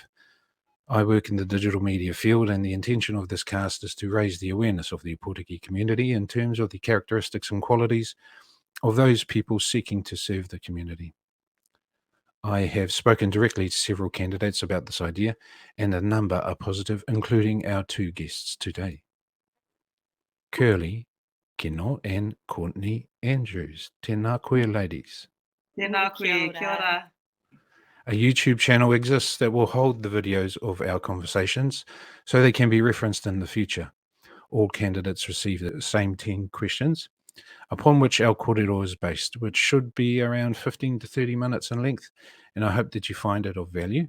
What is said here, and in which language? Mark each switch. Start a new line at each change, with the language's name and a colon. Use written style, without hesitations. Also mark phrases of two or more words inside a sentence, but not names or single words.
English: I work in the digital media field, and the intention of this cast is to raise the awareness of the Ōpōtiki community in terms of the characteristics and qualities of those people seeking to serve the community. I have spoken directly to several candidates about this idea, and a number are positive, including our two guests today. Curley, Kino, and Courtney Andrews.
Māori: Tēnā koe,
English: ladies.
Māori: Tēnā koe, kia ora.
English: A YouTube channel exists that will hold the videos of our conversations so they can be referenced in the future. All candidates receive the same 10 questions, upon which our kōrero is based, which should be around 15 to 30 minutes in length, and I hope that you find it of value.